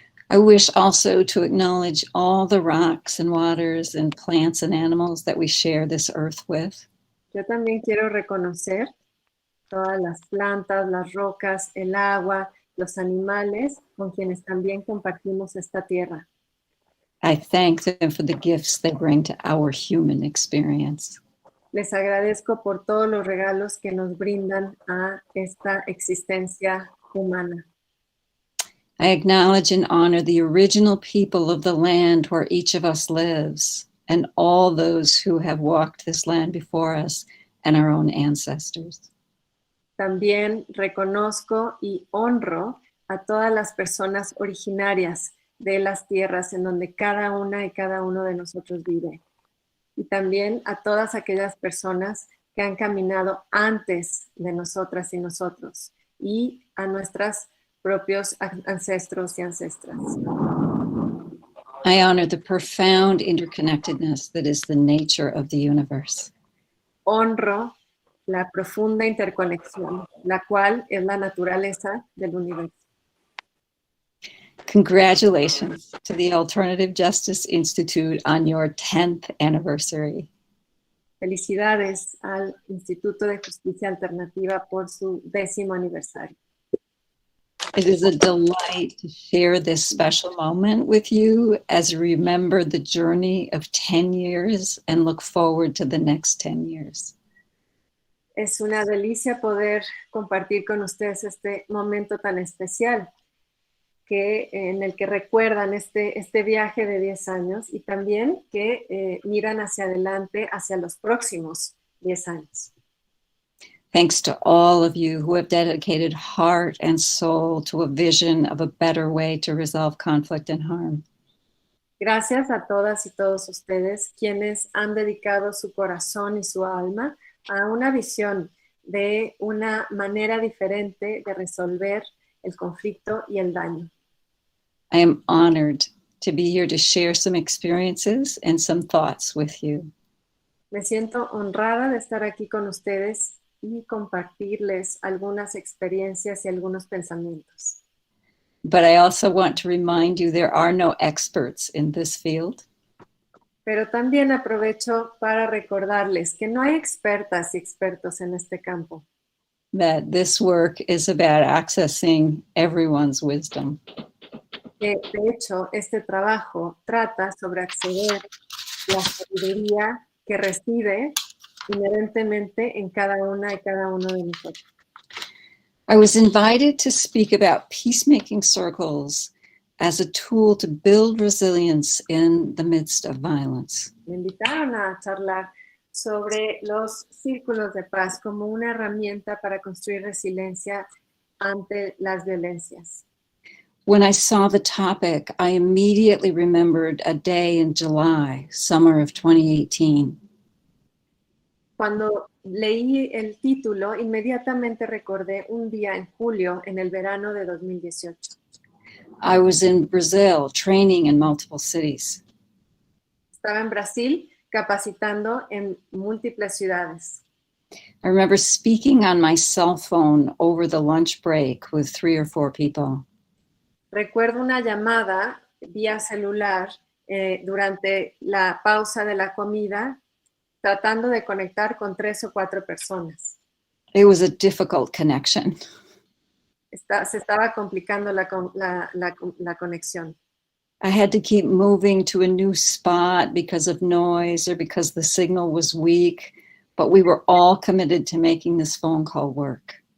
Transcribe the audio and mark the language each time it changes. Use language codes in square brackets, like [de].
[en] I wish also to acknowledge all the rocks and waters and plants and animals that we share this earth with. [es] Yo también quiero reconocer todas las plantas, las rocas, el agua, los animales con quienes también compartimos esta tierra. [en] I thank them for the gifts they bring to our human experience. [es] Les agradezco por todos los regalos que nos brindan a esta existencia humana. [en] I acknowledge and honor the original people of the land where each of us lives and all those who have walked this land before us and our own ancestors. [es] También reconozco y honro a todas las personas originarias de las tierras en donde cada una y cada uno de nosotros vive. Y también a todas aquellas personas que han caminado antes de nosotras y nosotros, y a nuestros propios ancestros y ancestras. [en] I honor the profound interconnectedness that is the nature of the universe. [es] Honro la profunda interconexión, la cual es la naturaleza del universo. [en] Congratulations to the Alternative Justice Institute on your 10th anniversary. [es] Felicidades al Instituto de Justicia Alternativa por su 10º aniversario. [en] It is a delight to share this special moment with you as we remember the journey of 10 years and look forward to the next 10 years. [es] Es una delicia poder compartir con ustedes este momento tan especial en el que recuerdan este viaje de 10 años y también que miran hacia adelante, hacia los próximos 10 años. [en] Thanks to all of you who have dedicated heart and soul to a vision of a better way to resolve conflict and harm. [es] Gracias a todas y todos ustedes quienes han dedicado su corazón y su alma a una visión de una manera diferente de resolver el conflicto y el daño. [en] I am honored to be here to share some experiences and some thoughts with you. [es] Me siento honrada de estar aquí con ustedes y compartirles algunas experiencias y algunos pensamientos. [en] But I also want to remind you there are no experts in this field. [es] Pero también aprovecho para recordarles que no hay expertas y expertos en este campo. [en] That this work is about accessing everyone's wisdom. [es] Que, de hecho, este trabajo trata sobre acceder a la sabiduría que reside inherentemente en cada una y cada uno de nosotros. [en] I was invited to speak about peacemaking circles as a tool to build resilience in the midst of violence. [es] Me invitaron a charlar sobre los círculos de paz como una herramienta para construir resiliencia ante las violencias. [en] When I saw the topic, I immediately remembered a day in July, summer of 2018. [es] Cuando leí el título, inmediatamente recordé un día en julio, en el verano de 2018. [en] I was in Brazil training in multiple cities. [es] Estaba en Brasil capacitando en múltiples ciudades. [en] I remember speaking on my cell phone over the lunch break with 3 or 4 people. [es] Recuerdo una llamada vía celular durante la pausa de la comida, tratando de conectar con 3 o 4 personas. [en] It was a difficult connection. [es] Se estaba complicando la conexión. [en] I had to keep moving to a new spot because of noise or because the signal was weak, but we were all committed to making this phone call work.